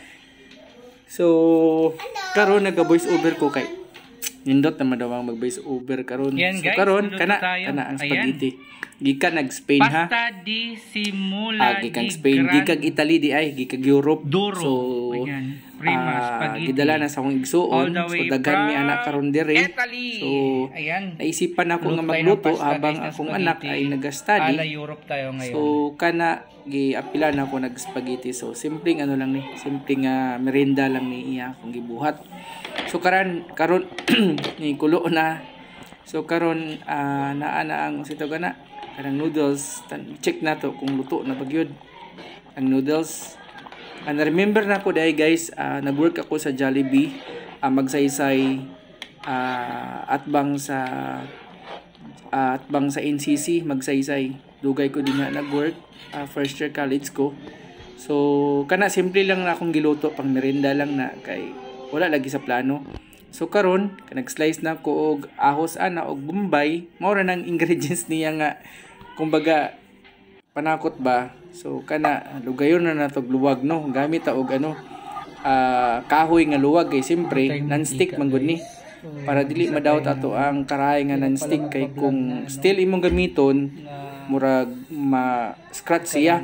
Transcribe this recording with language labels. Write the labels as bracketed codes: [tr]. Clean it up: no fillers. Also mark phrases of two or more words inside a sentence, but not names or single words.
[ceb] So karon naga- [en] voice over [ceb] ko kay nindot naman daw ang mag- [en] voice over [ceb] karon. So karon kana ang spaghetti. Gikan nag-Spain ha. Pasta di simula gikan Spain, gikan Italy di ay gikag Europe. Duro. So gidala na sa akong igsuon. So daghan mi anak karon diri. So ayan. Naisipan ako nga magluto habang akong anak ay nag-study. [tl] Ala Europe tayo ngayon. [ceb] So kana giapilan ako nag-spaghetti. So simpleng lang ni, simpleng merienda lang ni iya akong gibuhat. So karon ni kulo na. So karon naa ang sito kana kanang noodles. Check na to kung luto na bagyod ang noodles. Remember na ko dahil guys, nag-work ako sa Jollibee, magsaysay atbang sa NCC, magsaysay. Dugay ko din na nag-work, [en] first year college [ceb] ko. So kana simple lang na akong giluto, pang merienda lang na kay wala lagi sa plano. So karon nag-slice na ko og ahos og bombay, mao ra nang ingredients niya nga kumbaga panakot ba. So kana lugayon na natog luwag no, gamit ta og kahoy nga luwag kay simpre non-stick man gud ni para dili madawat ato ang karahay nga non-stick kay kung steel imong gamiton murag ma-scratch siya.